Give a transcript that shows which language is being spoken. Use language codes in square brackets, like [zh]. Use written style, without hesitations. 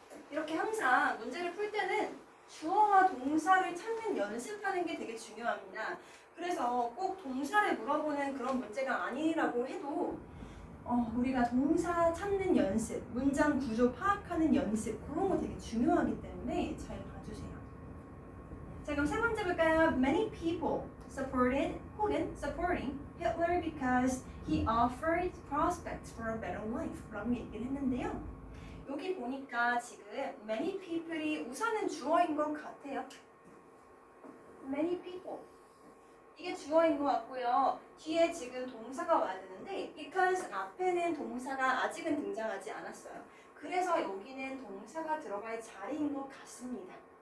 [ko] 이렇게 항상 문제를 풀 때는 주어와 동사를 찾는 연습하는 게 되게 중요합니다. 그래서 꼭 동사를 물어보는 그런 문제가 아니라고 해도 우리가 동사 찾는 연습, 문장 구조 파악하는 연습 그런 거 되게 중요하기 때문에 잘 봐주세요. 자, 그럼 세 번째 볼까요? [en] Many people supported [ko] 혹은 [en] supporting Hitler because he offered prospects for a better life [ko] 라고 얘기를 했는데요. 여기 보니까 지금 many people이 우선은 주어인 것 같아요. many people 이게 주어인 것 같고요. 뒤에 지금 동사가 와야 되는데 because 앞에는 동사가 아직은 등장하지 않았어요. 그래서 여기는 동사가 들어갈 자리인 것 같습니다.